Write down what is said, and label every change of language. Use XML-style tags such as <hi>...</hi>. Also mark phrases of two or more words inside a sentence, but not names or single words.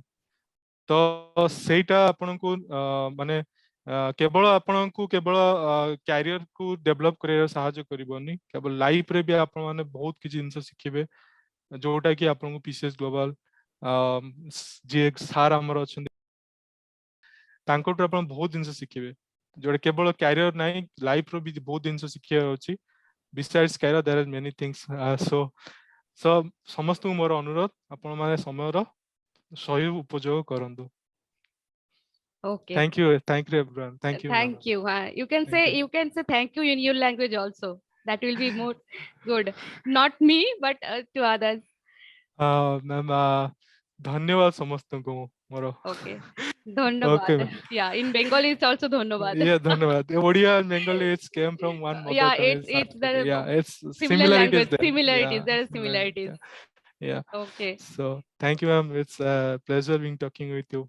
<or>ତ ସେଇଟା ଆପଣଙ୍କୁ ମାନେ କେବଳ ଆପଣଙ୍କୁ କେବଳ କ୍ୟାରିୟରକୁ ଡେଭଲପ କରିବାରେ ସାହାଯ୍ୟ କରିବନି, କେବଳ ଲାଇଫରେ ବି ଆପଣମାନେ ବହୁତ କିଛି ଜିନିଷ ଶିଖିବେ, ଯୋଉଟା କି ଆପଣଙ୍କୁ PCS ଗ୍ଲୋବାଲ ଯିଏ ସାର୍ ଆମର ଅଛନ୍ତି ତାଙ୍କଠୁ ଆପଣ ବହୁତ ଜିନିଷ ଶିଖିବେ, ଯୋଉଟା କେବଳ କ୍ୟାରିୟର ନାହିଁ, ଲାଇଫର ବି ବହୁତ ଜିନିଷ ଶିଖିବାର ଅଛି।</or> <en>Besides career, there are many things.</en> <or>So ସମସ୍ତଙ୍କୁ ମୋର ଅନୁରୋଧ, ଆପଣମାନେ ସମୟର ସହି ଉପଯୋଗ କରନ୍ତୁ।</or> <en>Okay. Thank you everyone. Thank you, ma'am. Thank you. Thank you. You can say thank you in your language also. That will be more good. Not me, but to others. Ma'am,</en> <or>ଧନ୍ୟବାଦ ସମସ୍ତଙ୍କୁ ମୋର।</or> <en>Okay. Okay, Dhanyabad. ma'am. Yeah, in Bengali it's also dhanyabad. Yeah, धन्यवाद. Odia and Bengali, it's came from one mother Yeah, tongue. it's Yeah, the it's similar similarities language, there. similarities. Yeah, There are similarity. similarities. Yeah. Okay. So thank you, ma'am. It's a pleasure being talking with you.</en>